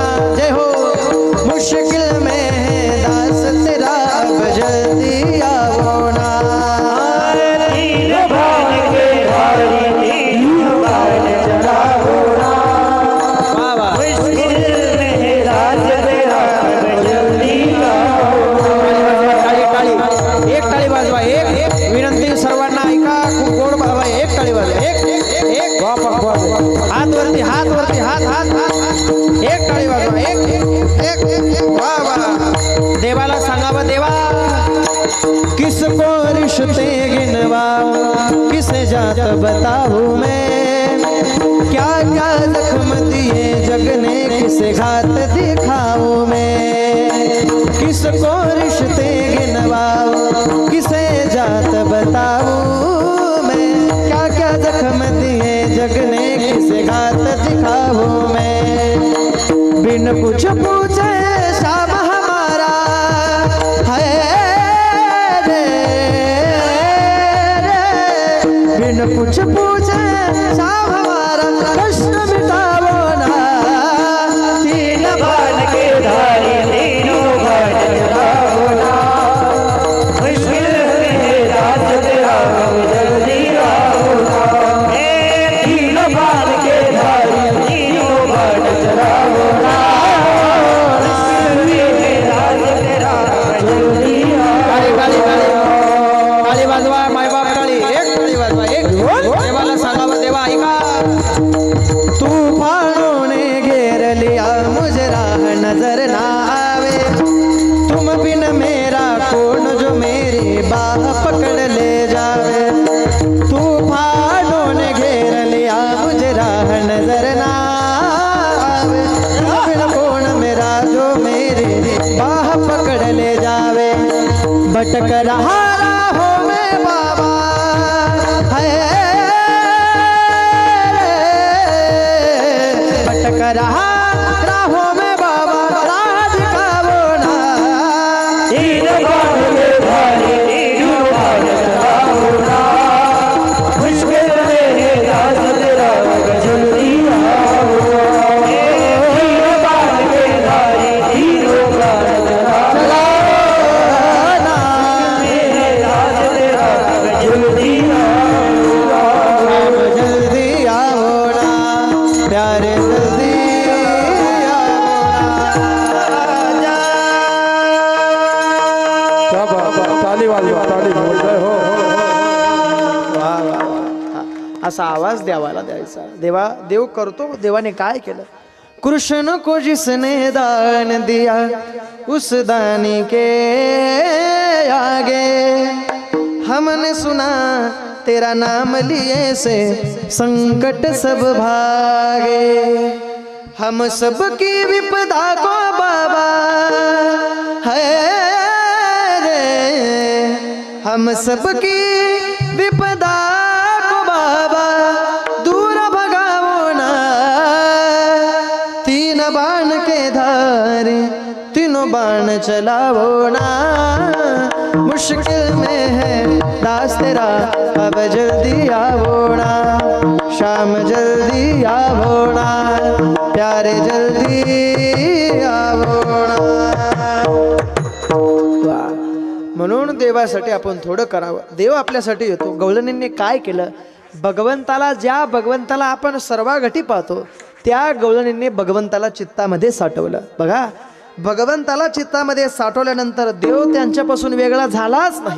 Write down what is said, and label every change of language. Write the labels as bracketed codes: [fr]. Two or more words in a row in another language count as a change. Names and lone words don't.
[hi] जय हो मुश्किल में है दास तेरा अब जल्दी आओ ना. तीन बाण के धारी तीन बाण चलावो ना, मुश्किल में है दास तेरा अब जल्दी आओ ना. [mr] टाळी एक टाळी वाजवा, एक विनंती सर्वांना ऐका, खूप गोड बाबा, एक टाळी वाजवा, एक हात वरती हात वरती हात हात हात, एक टाळी वाजवा, एक वा वा. देवाला सांगावं, देवा [hi] किसको रिश्ते गिनवाऊं, किसे जात बताऊं मैं, क्या क्या जख्म दिए जग ने किसे घात दिखाऊं मैं, किसको रिश्ते गिनवाऊं किसे जात बताऊं मैं, क्या क्या जख्म दिए जग ने किसे घात दिखाऊं मैं. बिन कुछ पूछे शाम हमारा है रे, बिन कुछ पूछे शाम हमारा कष्ट मिटावो ना. तीन बाण के धारी तीनों बाण चलावो ना, मुश्किल में है दास तेरा अब जल्दी आओ ना. तीन बाण के धारी तीनों बाण चलावो ना, मुश्किल में है दास तेरा अब जल्दी आओ. [mr] टाळी वाजवा मायबाप, टाळी एक टाळी वाजवा, एक देवाला सांगावं, देवा ऐका. [hi] तूफानों ने घेर लिया मुझे राह नजर ना आवे, तुम बिन मेरा कौन जो मेरी बाह पकड़ ले जावे. तूफानों ने घेर लिया मुझे राह नजर ना आवे, तुम बिन कौन मेरा जो मेरी बाह पकड़ ले जावे. भटक रहा राहों में बाबा है रे, भटक रहा राहों में बाबा राज दिखावो ना. तीन बाण के धारी तीनों बाण चलावो ना, मुश्किल में है दास तेरा अब जल्दी आओ. तीन बाण के धारी तीनों बाण चलावो ना, मेरे दास तेरा अब जल्दी आओ. जल्दी आओ ना प्यारे, जल्दी क्या बात, ताली वाली ताली, जय हो. [mr] वाह असा आवाज देवाला द्यायचा. देव करतो. देवाने काय केलं? [hi] कृष्ण को जिसने दान दिया उस दानी के आगे हमने सुना तेरा नाम लिए से संकट सब भागे. हम सब की विपदा को बाबा है रे, हम सब की विपदा को बाबा दूर भगाओ ना. तीन बाण के धारे तीनों बाण चलाओ ना. मुश्किल में है दास तेरा अब जल्दी आवो ना. शाम जल्दी आवो ना, प्यारे जल्दी आवो ना. [mr] म्हणून देवासाठी आपण थोडं करावं. देव आपल्यासाठी येतो. गवळणींनी काय केलं? ज्या भगवंताला आपण सर्वाघटी पाहतो त्या गवळणींनी भगवंताला चित्तामध्ये साठवलं. बघा, भगवंताला चित्तामध्ये साठवल्यानंतर देव त्यांच्यापासून वेगळा झालाच नाही.